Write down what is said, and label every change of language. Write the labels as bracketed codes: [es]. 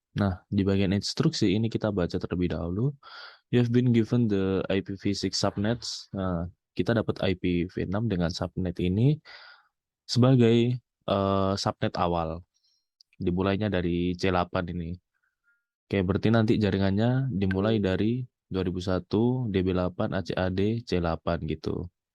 [id] Nah, di bagian instruksi ini kita baca terlebih dahulu. [en] You have been given the IPv6 subnets. [id] Nah, kita dapat IPv6 dengan subnet ini sebagai subnet awal. Dimulainya dari C8 ini. Oke, berarti nanti jaringannya dimulai dari 2001 DB8 ACAD C8 gitu.